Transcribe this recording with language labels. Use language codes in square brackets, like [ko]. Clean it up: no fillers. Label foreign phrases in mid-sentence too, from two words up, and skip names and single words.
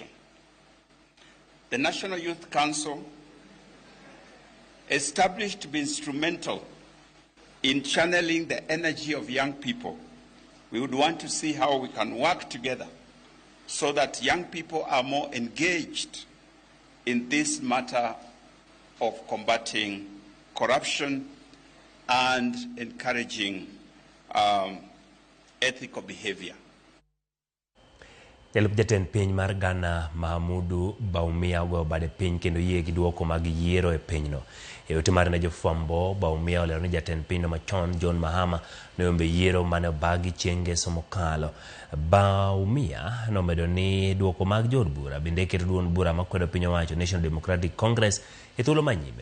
[en] The National Youth Council, established to be instrumental in channeling the energy of young people, we would want to see how we can work together so that young people are more engaged in this matter of combating corruption and encouraging ethical behavior. [luo] Jalup jatend piny mar Ghana Mahamudu Bawumia ogoyo bade piny kendo yie gi duoko mag yiero e pinyno. E ote mare ne jofwambo, Bawumia olero ni jatend pinyno machon John Mahama ne ombe yiero mane obagi chieng' ngeso mokalo. Bawumia nomedo ni duoko mag jood bura bende keto duond bura makwedo piny owacho National Democratic Congress e thuolo manyime.